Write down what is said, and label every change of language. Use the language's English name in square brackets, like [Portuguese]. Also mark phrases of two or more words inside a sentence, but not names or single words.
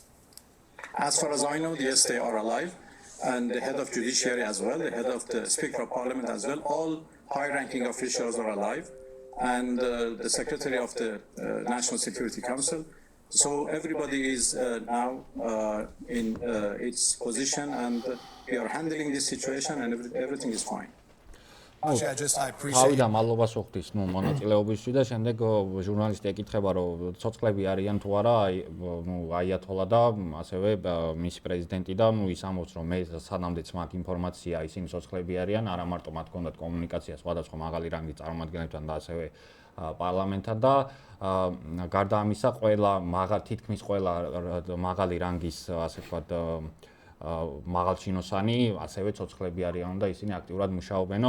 [English] As far as I know, yes, they are alive, and the head of judiciary as well, the head of the Speaker of Parliament as well, all high-ranking officials are alive, and the secretary of the National Security Council. So everybody is now in its position and we are handling this situation and everything is fine. Actually, I appreciate. [Georgian] თავიდან მადლობას ვუხდის, მონაწილეობისთვის და შემდეგ ჟურნალისტი ეკითხება, რომ ცოცხლები არიან თუ არა, აიათოლა და ასევე მისი პრეზიდენტი და ის ამბობს, რომ მე სანამდეც მაქვს ინფორმაცია, ისინი ცოცხლები არიან, არა მარტო მათ ჰქონდათ კომუნიკაცია სხვადასხვა მაღალი რანგის წარმომადგენლებთან და ასევე პარლამენტთან და გარდა ამისა, თითქმის ყველა მაღალი რანგის, ასე ვთქვათ, მაღალჩინოსანი, ასევე ცოცხლები არიან და ისინი აქტიურად მუშაობენო.